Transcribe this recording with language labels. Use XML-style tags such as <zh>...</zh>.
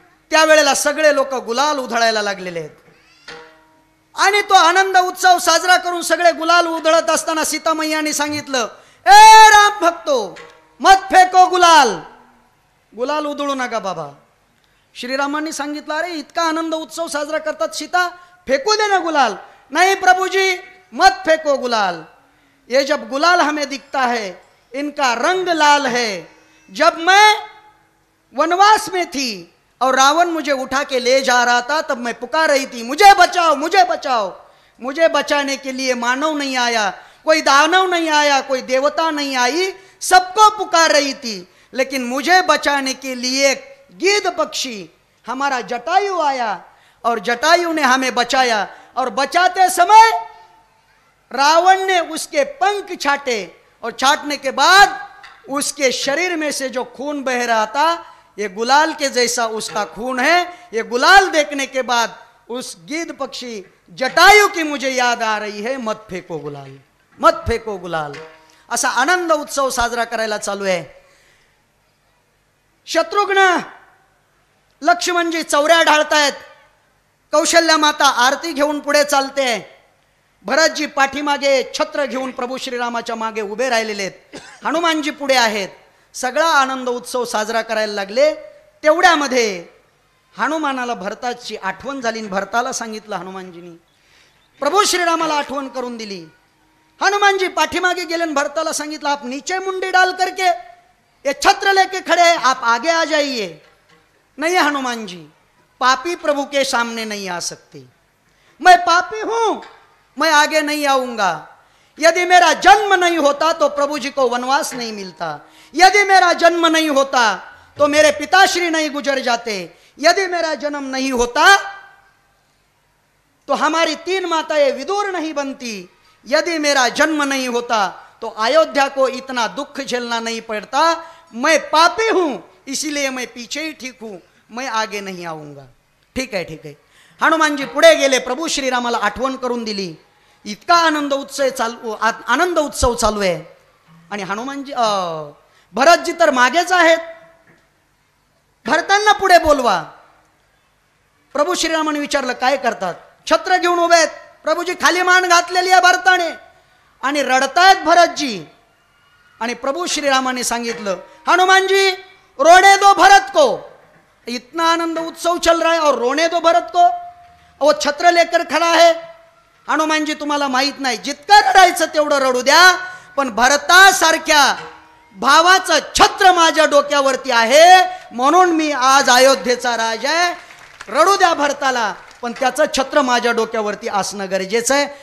<mr>त्यावेळेला सगळे लोक गुलाल उधळायला लागलेले आहेत आणि तो आनंद उत्सव साजरा करून सगळे गुलाल उधळत असताना सीतामैयाने सांगितलं,</mr> <hi>ए राम भक्तो मत फेको गुलाल,</hi> <mr>गुलाल उधळू नका बाबा. श्रीरामांनी सांगितलं, अरे इतका आनंद उत्सव साजरा करतात सीता, फेकू दे ना गुलाल.</mr> <hi>नहीं प्रभुजी मत फेको गुलाल, ये जब गुलाल हमें दिखता है इनका रंग लाल है. जब मैं वनवास में थी और रावण मुझे उठा के ले जा रहा था तब मैं पुकार रही थी, मुझे बचाओ मुझे बचाओ. मुझे बचाने के लिए मानव नहीं आया, कोई दानव नहीं आया, कोई देवता नहीं आई, सबको पुकार रही थी, लेकिन मुझे बचाने के लिए गिद्ध पक्षी हमारा जटायु आया और जटायु ने हमें बचाया. और बचाते समय रावण ने उसके पंख छाटे और छाटने के बाद उसके शरीर में से जो खून बह रहा था ये गुलाल के जैसा उसका खून है. ये गुलाल देखने के बाद उस गिद्ध पक्षी जटायु की मुझे याद आ रही है, मत फेको गुलाल मत फेको गुलाल.</hi> <mr>असा आनंद उत्सव साजरा करायला चालू आहे. शत्रुघ्न लक्ष्मणजी चौऱ्या ढाळतायत, कौशल्या माता आरती घेऊन पुढे चालते, भरतजी पाठीमागे छत्र घेऊन प्रभू श्रीरामाच्या मागे उभे राहिलेले आहेत, हनुमानजी पुढे आहेत. सगळा आनंद उत्सव साजरा करायला लागले. तेवढ्यामध्ये हनुमानाला भरताची आठवण झाली. भरताला सांगितलं हनुमानजींनी, प्रभू श्रीरामाला आठवण करून दिली. हनुमानजी पाठीमागे गेले, भरताला सांगितलं,</mr> <hi>आप नीचे मुंडी डाल करके ये छत्र लेके खड़े हैं, आप आगे आ जाइए. नहीं हनुमान जी, पापी प्रभु के सामने नहीं आ सकते, मैं पापी हूं, मैं आगे नहीं आऊंगा. यदि मेरा जन्म नहीं होता तो प्रभु जी को वनवास नहीं मिलता, यदि मेरा जन्म नहीं होता तो मेरे पिताश्री नहीं गुजर जाते, यदि मेरा जन्म नहीं होता तो हमारी 3 माताएं विदुर नहीं बनती, यदि मेरा जन्म नहीं होता तो अयोध्या को इतना दुख झेलना नहीं पड़ता. मैं पापी हूं इसीलिए मैं पीछे ही ठीक हूं, मैं आगे नहीं आऊंगा.</hi> <mr>ठीक आहे ठीक आहे. हनुमानजी पुढे गेले, प्रभू श्रीरामाला आठवण करून दिली. इतका आनंद उत्सव चालू आहे आणि हनुमानजी भरतजी तर मागेच आहेत. भरतांना पुढे बोलवा. प्रभू श्रीरामाने विचारलं, काय करतात? छत्र घेऊन उभे आहेत. प्रभूजी खाली मान घातलेली आहे भरताने आणि रडतायत भरतजी. आणि प्रभू श्रीरामाने सांगितलं,</mr> <hi>हनुमानजी रोने दो भरत को. इतना आनंद उत्सव चल रहा है और रोने दो भरत को. वो छत्र लेकर खड़ा है.</hi> <mr>हनुमान जी तुम्हाला माहित नाही, जितकं रडायचं तेवढं रडू द्या, पण भरतासारख्या भावाचं छत्र माझ्या डोक्यावरती आहे, म्हणून मी आज अयोध्येचा राजा आहे. रडू द्या भरताला, पण त्याचं छत्र माझ्या डोक्यावरती असणं गरजेचं आहे.</mr>